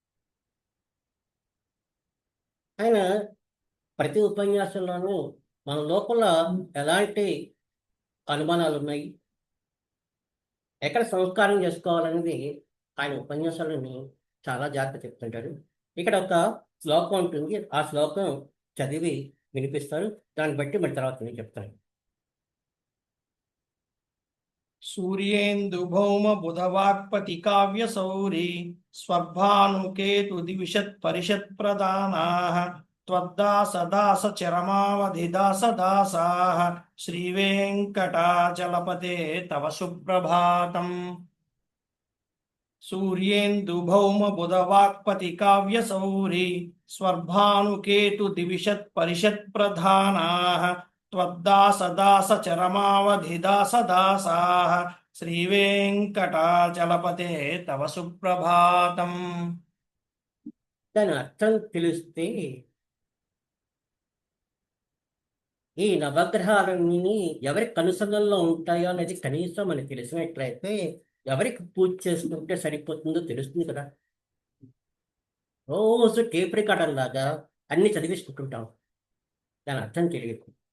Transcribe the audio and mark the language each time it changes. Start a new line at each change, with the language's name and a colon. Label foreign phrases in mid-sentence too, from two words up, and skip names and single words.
Telugu: ఆయన ప్రతి ఉపన్యాసంలోనూ మన లోపల ఎలాంటి అనుమానాలు ఉన్నాయి, ఎక్కడ సంస్కారం చేసుకోవాలనేది ఆయన ఉపన్యాసాలని చాలా జాగ్రత్త చెప్తుంటారు. ఇక్కడ ఒక శ్లోకం ఉంటుంది, ఆ శ్లోకం చదివి వినిపిస్తారు, దాన్ని బట్టి మరి తర్వాత నేను చెప్తాను.
Sanskrit: सूर्येन्दु भौम बुधवाक्पति काव्य सौरी स्वर्भानुकेतु दिविशत् परिषत् प्रदानाः त्वद्दास दास चरमावधि दास दासाः श्रीवेङ्कटाचलपते तव सुप्रभातम्। सूर्येन्दु भौम बुधवाक्पति काव्य सौरी स्वर्भानुकेतु दिविशत् परिषत् प्रधानाः त्वद्दास दास चरमावधि दास दासाः श्रीवेङ्कटाचलपते तव सुप्रभातम्।
Telugu: దాని అర్థం తెలిస్తే ఈ నవగ్రహాలన్నీ ఎవరి కనుసన్నల్లో ఉంటాయో అనేది కనీసం మనకి తెలిసినట్లయితే ఎవరికి పూజ చేసుకుంటే సరిపోతుందో తెలుస్తుంది కదా. రోజు
English: tape recorder
Telugu: లాగా అన్ని చదివిస్తుంటాం, దాని అర్థం తెలియదు.